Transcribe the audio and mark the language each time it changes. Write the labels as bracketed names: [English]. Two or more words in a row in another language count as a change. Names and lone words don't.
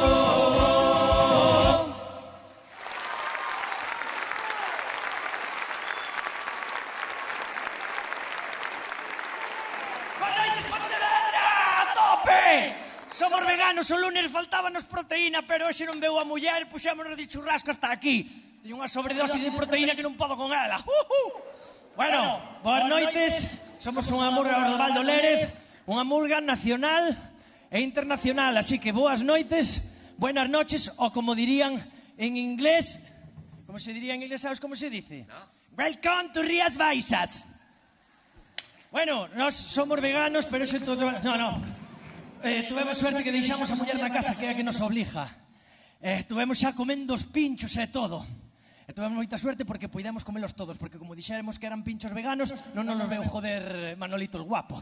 [Galician] Somos veganos, o lunes faltábanos proteína, pero hoxe non veu a muller, puxémonos de churrasco hasta aquí. Teño unha sobredosis de proteína que non podo con ela. Bueno, boas noites. Somos unha murga do Valdo Lérez, unha murga nacional e internacional, así que boas noites, [Spanish] buenas noches, [Galician] ou como dirían en inglés, [Spanish] como se diría en inglés, sabes como se dice? No. [English] Welcome to Rías Baixas. [Galician] Bueno, nós somos veganos, pero eso todo... No. Tuvemos suerte que deixamos a muller na casa, que é a que nos obliga. Tuvemos xa comendo os pinchos e todo. Tuvemos moita suerte porque podemos comelos todos, porque como dixéramos que eran pinchos veganos, non nos veu joder Manolito el guapo.